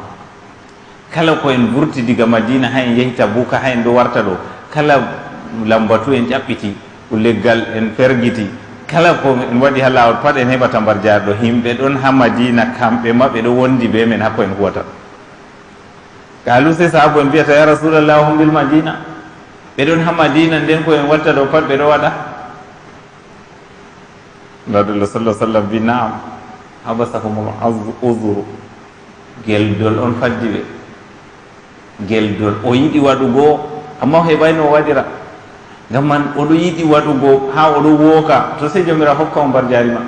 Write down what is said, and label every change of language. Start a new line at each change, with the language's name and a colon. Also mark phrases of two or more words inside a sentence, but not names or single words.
Fula: kala ko en vurti diga madina ha en yehi tabuka, ha en ɗo warta ɗo, kala lambatu en ƴaɓɓiti, leggal en fergiti, kala ko en waɗi ha lawol pat en heɓata mbar jarɗo, himɓe ɗon ha madina kamɓe ma ɓe ɗo wondi be men hakko en huwata. kalu se sahabo en mbiyata
Arabic: يا رسول الله هم بالمدينة,
Fula: ɓe ɗon ha madina, nden ko en watta ɗo pat ɓe ɗo waɗa. nabiullah
Arabic: صلى سلم
Fula: wi
Arabic: نعم حبسهم العذر,
Fula: geldol on faddi ɓe, geldol o yiɗi waɗugo amma o heɓayno o waɗira, ngam man oɗo yiɗi waɗugo ha oɗo wooka, to sey jomira hokka o mbar jaari ma.